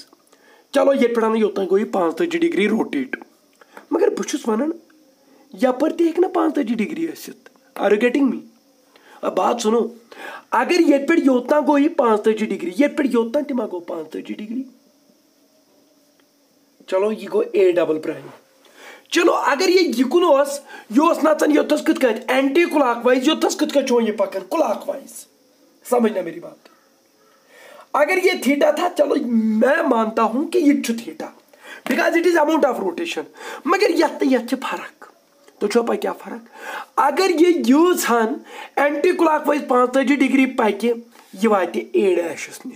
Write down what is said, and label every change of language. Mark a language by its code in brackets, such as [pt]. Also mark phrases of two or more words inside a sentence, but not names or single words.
[ks] चलो ये पे योत गो 530 डिग्री रोटेट, मगर बहुत वन यपर तक ना 530 डिग्री आसित। [en] Are you getting me? [hi] अब बात सुनो, [ks] अगर ये पे योतना गो 530 डिग्री, ये पे योतना tima गो 530 डिग्री, चलो ये गो [en] A double prime. [ks] चलो अगर ये यकुन योस नचन योतस कत [en] anticlockwise, [ks] योतस कत ये पकन क्लॉकवाइज। [hi] समझना मेरी बात। अगर ये थीटा था, चलो मैं मानता हूं कि ये थीटा, [en] because it is amount of rotation, [ks] मगर यथ फर्क, तो छो क्या फर्क? अगर ये यूज हन [en] anticlockwise [ks] 530 डिग्री पके, ये वाते ए डैशस निश।